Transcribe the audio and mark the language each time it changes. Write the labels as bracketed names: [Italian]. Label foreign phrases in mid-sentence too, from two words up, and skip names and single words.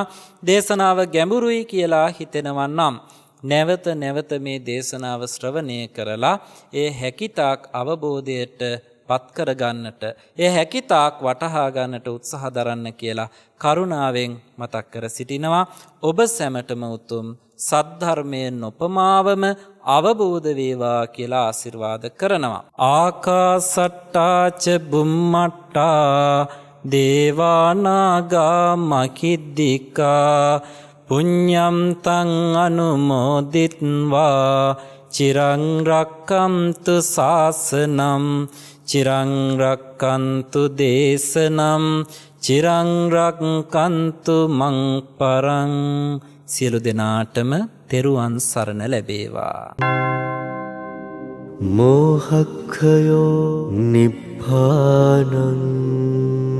[Sinhala] දේශනාව ගැඹුරුයි කියලා හිතෙනවා නම් නැවත මේ දේශනාව ශ්‍රවණය කරලා ඒ හැකිතාක් අවබෝධයට පත් කර ගන්නට, ඒ හැකිතාක් වටහා ගන්නට උත්සාහ දරන්න කියලා කරුණාවෙන් මතක් කර සිටිනවා. ඔබ සැමටම උතුම් සද්ධර්මයේ නොපමාවම අවබෝධ වේවා කියලා ආශිර්වාද කරනවා. [Pali] ආකාසට්ටාච බුම්මට්ටා දේවානාගා මහිද්దికා පුඤ්ඤම් තං අනුමෝදිත්වා චිරං රක්ඛන්තු ශාසනම් චිරං රක්ඛන්තු දේශනම් චිරං රක්ඛන්තු මං පරං. [Sinhala] සියලු දෙනාටම තෙරුවන් සරණ ලැබේවා. [Pali] මෝහක්ඛයෝ නිබ්බානං